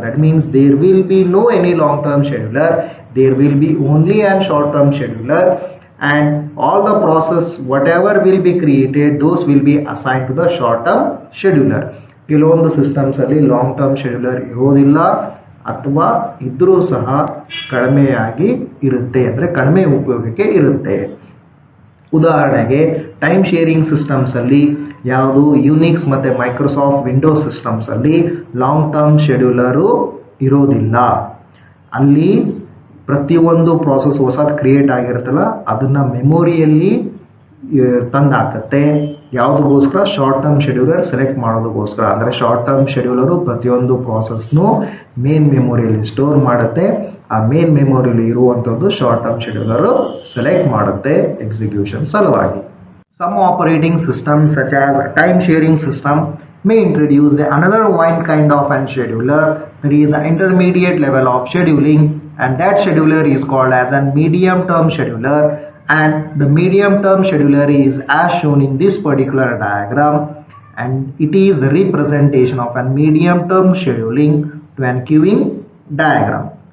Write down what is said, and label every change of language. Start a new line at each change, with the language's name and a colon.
English: That means there will be no any long term scheduler, there will be only a short term scheduler, and all the process whatever will be created those will be assigned to the short term scheduler.
Kannada: ಕೆಲವೊಂದು systems ಅಲ್ಲಿ long term scheduler ಇರೋದಿಲ್ಲ ಅಥವಾ ಇದ್ರೂ ಸಹ ಕಡಿಮೆಯಾಗಿ ಇರುತ್ತೆ, ಅಂದರೆ ಕಡಿಮೆ ಉಪಯೋಗಕ್ಕೆ ಇರುತ್ತೆ. ಉದಾಹರಣೆಗೆ ಟೈಮ್ ಶೇರಿಂಗ್ ಸಿಸ್ಟಮ್ಸಲ್ಲಿ ಯಾವುದು ಯುನಿಕ್ಸ್ ಮತ್ತು ಮೈಕ್ರೋಸಾಫ್ಟ್ ವಿಂಡೋಸ್ ಸಿಸ್ಟಮ್ಸಲ್ಲಿ ಲಾಂಗ್ ಟರ್ಮ್ ಶೆಡ್ಯೂಲರು ಇರೋದಿಲ್ಲ. ಅಲ್ಲಿ ಪ್ರತಿಯೊಂದು ಪ್ರಾಸೆಸ್ ಹೊಸದು ಕ್ರಿಯೇಟ್ ಆಗಿರುತ್ತಲ್ಲ ಅದನ್ನು ಮೆಮೊರಿಯಲ್ಲಿ ತಂದಾಕತ್ತೆ. ಯಾವುದಕ್ಕೋಸ್ಕರ? ಶಾರ್ಟ್ ಟರ್ಮ್ ಶೆಡ್ಯೂಲರ್ ಸೆಲೆಕ್ಟ್ ಮಾಡೋದಕ್ಕೋಸ್ಕರ. ಅಂದರೆ ಶಾರ್ಟ್ ಟರ್ಮ್ ಶೆಡ್ಯೂಲರು ಪ್ರತಿಯೊಂದು ಪ್ರಾಸೆಸ್ನು ಮೇನ್ ಮೆಮೊರಿಯಲ್ಲಿ ಸ್ಟೋರ್ ಮಾಡುತ್ತೆ. ಆ ಮೇನ್ ಮೆಮೊರಿಯಲ್ಲಿ ಇರುವಂಥದ್ದು ಶಾರ್ಟ್ ಟರ್ಮ್ ಶೆಡ್ಯೂಲರು ಸೆಲೆಕ್ಟ್ ಮಾಡುತ್ತೆ ಎಕ್ಸಿಕ್ಯೂಷನ್ ಸಲುವಾಗಿ.
English: Some operating systems such as time sharing system may introduce another one kind of an scheduler, that is the intermediate level of scheduling, and that scheduler is called as a medium term scheduler. And the medium term scheduler is as shown in this particular diagram, and it is the representation of a medium term scheduling to an queuing diagram.